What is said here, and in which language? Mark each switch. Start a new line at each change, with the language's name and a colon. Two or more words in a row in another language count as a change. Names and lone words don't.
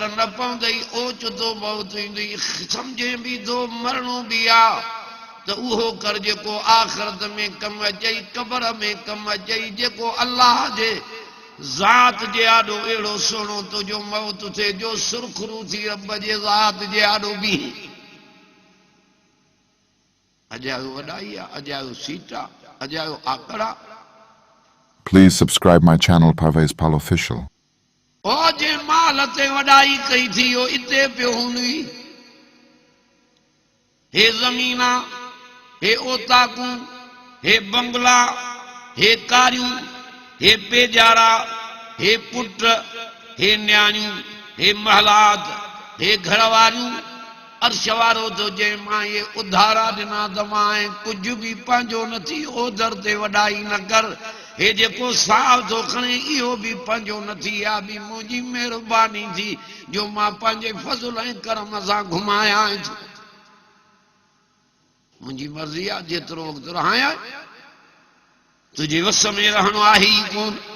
Sindhi: न पवंदई ओचितो मौत ईंदी सम्झे बि थो मरणो बि आहे त उहो कर जेको आख़िरत में कमु अचई क़बर में कमु अचई जेको अलाह जे ज़ात जे आॾो अहिड़ो सुहिणो तुंहिंजो मौत थिए जो सुरखरू थी रब जे ज़ात जे आॾो बीहे अजायो वॾाई आहे अजायो सीट आहे अजायो आकड़ा
English: Please subscribe my channel Parvez Pal Official.
Sindhi: ओ जे माल ते वॾाई कई थी हो इते पियो हूंदी हे ज़मीना हे ओताकूं हे बंगला हे कारियूं हे पेजारा हे पुट हे न्याणियूं हे महलात हे घरवारियूं अर्श वारो तो जे मां ये उधारा ॾिना त मां कुझु बि पंहिंजो नथी ओधर ते वॾाई न कर हे जेको साहु थो खणे इहो बि पंहिंजो नथी इहा बि मुंहिंजी महिरबानी थी जो मां पंहिंजे फज़ल ऐं करम सां घुमाया मुंहिंजी मर्ज़ी आहे जेतिरो वक़्तु रहायां तुझे वस में रहणो आहे ई कोन